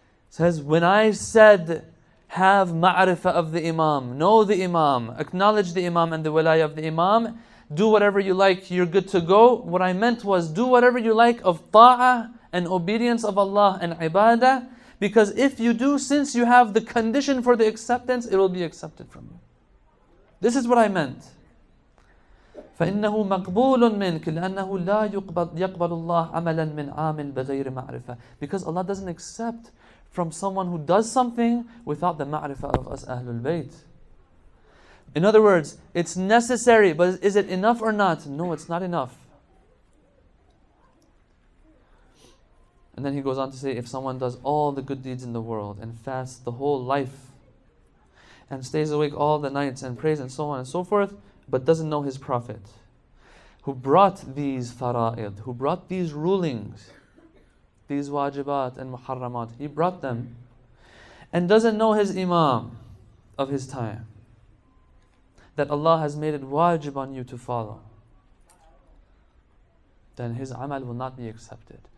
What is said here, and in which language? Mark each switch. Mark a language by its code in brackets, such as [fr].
[en] It says, when I said, have ma'rifah of the Imam, know the Imam, acknowledge the Imam and the wilayah of the Imam, do whatever you like, you're good to go. What I meant was, do whatever you like of ta'ah and obedience of Allah and ibadah, because if you do, since you have the condition for the acceptance, it will be accepted from you. This is what I meant. [ar] فإنه مقبول منك لأنه لا يقبل الله عملا من عامل بغير معرفة. [en] Because Allah doesn't accept from someone who does something without the ma'rifah of us Ahlul Bayt. In other words, it's necessary, but is it enough or not? No, it's not enough. And then he goes on to say, if someone does all the good deeds in the world and fasts the whole life and stays awake all the nights and prays and so on and so forth, but doesn't know his Prophet, who brought these fara'id, who brought these rulings, these wajibat and muharramat, he brought them, and doesn't know his Imam of his time, that Allah has made it wajib on you to follow, then his amal will not be accepted.